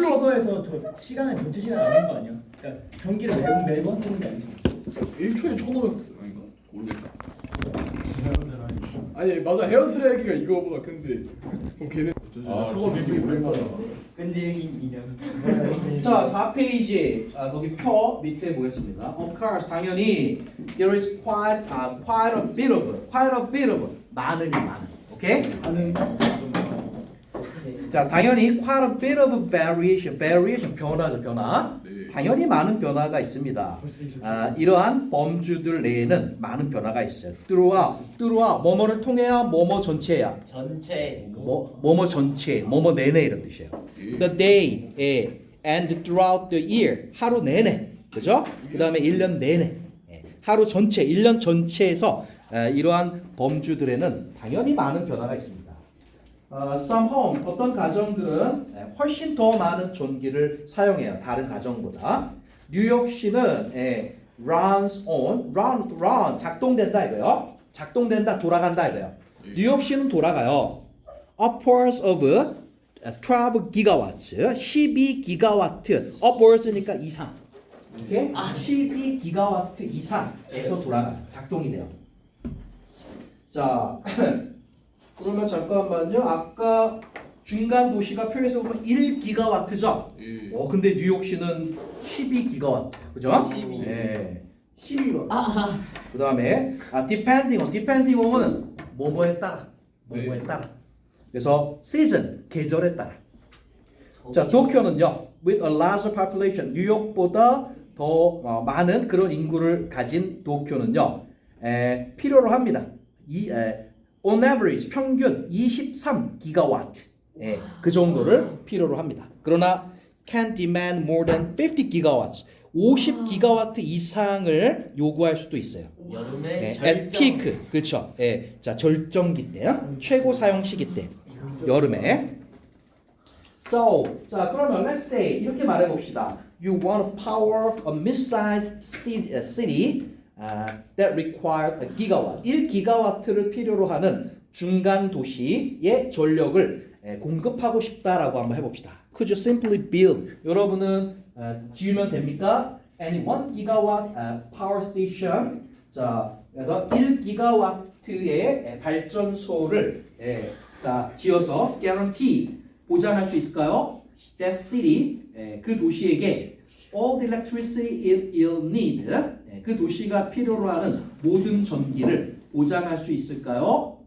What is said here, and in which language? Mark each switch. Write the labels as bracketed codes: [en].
[ko] 최고에서 저 시간을 전체 시간 아닌 거 아니야? 그러니까 전기를 매번 쓰는 게 아니지. 1초에 1500 아닌가? 모르겠다. 아니 맞아 헤어드라이기가 이거보다 큰데 그럼 걔는 그거 미국이 그랬잖아. 끈질긴 인연. 자, 4페이지 거기 표 밑에 보겠습니다. [en] Of course, [ko] 당연히 [en] there is quite a bit of [ko] 많으니 많은. 오케이? 하는 [en] 자, [ko] 당연히 [en] quite a bit of variation [ko] 변화죠, 변화. 네. 당연히 많은 변화가 있습니다. 이러한 범주들 내에는 많은 변화가 있어요. throughout 뭐뭐를 통해야 뭐뭐 전체야. 전체. 뭐뭐 전체, 뭐뭐 내내 이런 뜻이에요. [en] The day and throughout the year [ko] 하루 내내, 그죠? 그 다음에 1년 내내, 하루 전체, 1년 전체에서 이러한 범주들에는 당연히 많은 변화가 있습니다. [en] Some home [ko] 어떤 가정들은 훨씬 더 많은 전기를 사용해요. 다른 가정보다. 뉴욕시는 [en] runs on, [ko] run 작동된다 이거요. 작동된다, 돌아간다 이거요. 뉴욕시는 돌아가요. [en] Upwards of 12 gigawatts, 12 기가와트. [ko] upwards니까 이상. 오케이? 12 기가와트 이상에서 돌아가. 작동이 돼요. 자, 그러면 잠깐만요. 아까 중간 도시가 표에서 보면 1기가와트죠. 예. 근데 뉴욕시는 12기가와트. 그죠? 12. 네. 12번. 그다음에 [en] depending on [ko] 은 뭐뭐에 따라. 뭐뭐에 네. 따라. 그래서 season 계절에 따라. 자, 도쿄는요. [en] with a larger population. [ko] 뉴욕보다 더 많은 그런 인구를 가진 도쿄는요. 필요로 합니다. [en] on average [ko] 평균 23기가와트. 그 정도를 필요로 합니다. 그러나 [en] can demand more than [ko] 50기가와트. 50기가와트 이상을 요구할 수도 있어요. 여름에 [en] at [ko] 절정. peak. 그렇죠. 자, 절정기 때요. 최고 사용 시기 때. 여름에. So, 자, 그러면 [en] let's say [ko] 이렇게 말해 봅시다. [en] You want to power a mid-sized city that requires a gigawatt. [ko] 1기가와트를 필요로 하는 중간 도시의 전력을 공급하고 싶다라고 한번 해봅시다. [en] Could you simply build? [ko] 여러분은 지으면 됩니까? [en] Any 1기가와tt power station. [ko] 자, 그래서 1기가와트의 발전소를 자, 지어서 guarantee 보장할 수 있을까요? [en] That city [ko] 그 도시에게 [en] all the electricity it'll need [ko] 그 도시가 필요로 하는 모든 전기를 보장할 수 있을까요?